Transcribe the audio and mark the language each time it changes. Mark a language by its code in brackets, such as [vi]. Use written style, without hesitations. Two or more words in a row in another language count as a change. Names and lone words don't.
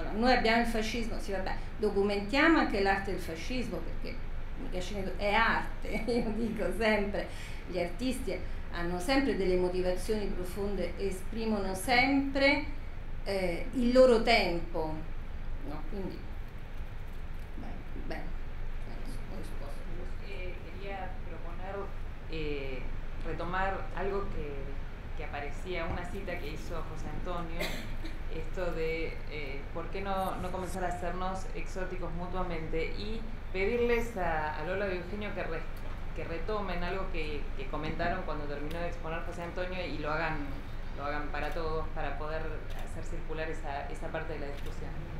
[it] Noi abbiamo il fascismo, sì vabbè, documentiamo anche l'arte del fascismo, perché è arte, io dico sempre, gli artisti hanno sempre delle motivazioni profonde, esprimono sempre il loro tempo, no? Quindi bene, ho risposto. [es] Quería proponer retomar algo que aparecía, una cita que hizo José Antonio, esto de por qué no comenzar a hacernos exóticos mutuamente, y pedirles a Lola y Eugenio que retomen algo que comentaron cuando terminó de exponer José Antonio y lo hagan para todos, para poder hacer circular esa parte de la discusión.